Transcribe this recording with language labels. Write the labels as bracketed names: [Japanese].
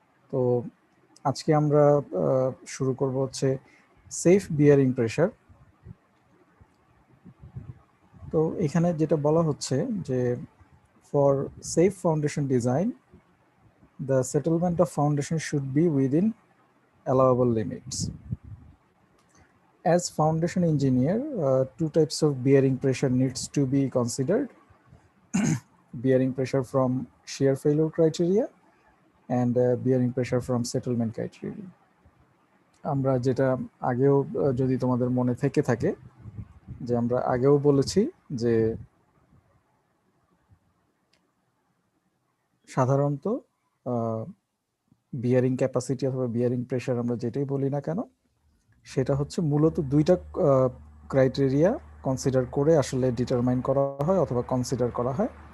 [Bangla] তো আজকে আমরা শুরু করব হচ্ছে সেফ বিয়ারিং প্রেশার। তো এখানে যেটা বলা হচ্ছে যে [English] For safe foundation design the settlement of foundation should be within allowable limits. As foundation engineer, two types of bearing pressure needs to be considered: bearing pressure from shear failure criteria and bearing pressure from settlement criteria. [Bangla] আমরা যেটা আগেও যদি তোমাদের মনে থেকে থাকে, যে আমরা আগেও বলেছি যে সাধারণত বিয়ারিং ক্যাপাসিটি অথবা বিয়ারিং প্রেশার আমরা যেটাই বলি না কেন, সেটা হচ্ছে মূলত দুইটা ক্রাইটেরিয়া কনসিডার করে আসলে ডিটারমাইন করা হয় অথবা কনসিডার করা হয়।